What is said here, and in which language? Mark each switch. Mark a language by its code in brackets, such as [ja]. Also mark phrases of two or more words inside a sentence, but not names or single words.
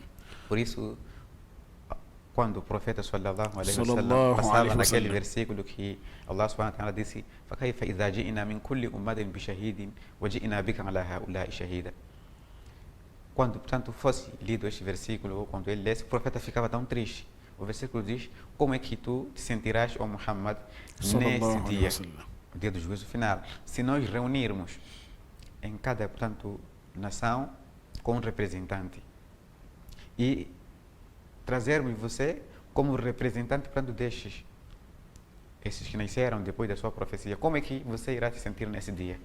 [pt] Por isso, quando o profeta [ar] صلى الله عليه وسلم [pt] passava naquele versículo que Allah [ar] سبحانه وتعالى disse: فَكَيْفَ إِذَا جِئْنَا مِنْ كُلِّ أُمَّةٍ بِشَهِيدٍ وَجِئْنَا بِكَ عَلَى هَؤُلَاءِ شَهِيدًا. [pt] Quando, portanto, fosse lido este versículo, ou quando ele lesse, o profeta ficava tão triste. O versículo diz: como é que tu te sentirás, ó Muhammad, nesse dia, o dia do juízo final, se nós reunirmos em cada, portanto, nação com um representante e trazermos você como representante, portanto, esses que nasceram depois da sua profecia, como é que você irá se sentir nesse dia?